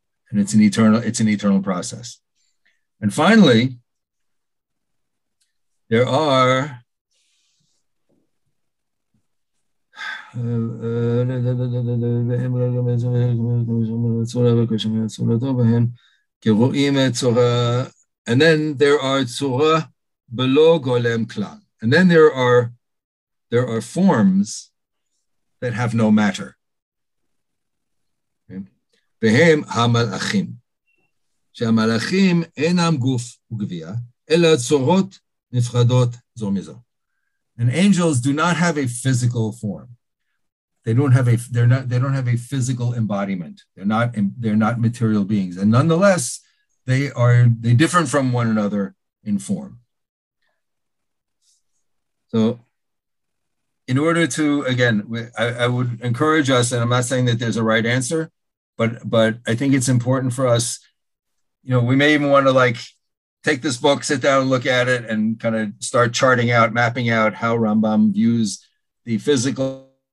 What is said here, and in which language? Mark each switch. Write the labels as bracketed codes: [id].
[en] And it's an eternal process. And finally, there are and then there are [he] tzura below golem klal. [en] And then there are forms that have no matter. [he] Behem hamalachim. שהמלאכים אינם גוף וגבייה, אלא צורות נפרדות זו מזו. [en] And angels do not have a physical form. They don't have a physical embodiment. They're not material beings. And nonetheless, they differ from one another in form. So in order to, again, I would encourage us, and I'm not saying that there's a right answer, but I think it's important for us, we may even want to take this book, sit down and look at it and kind of start mapping out how Rambam views the physical.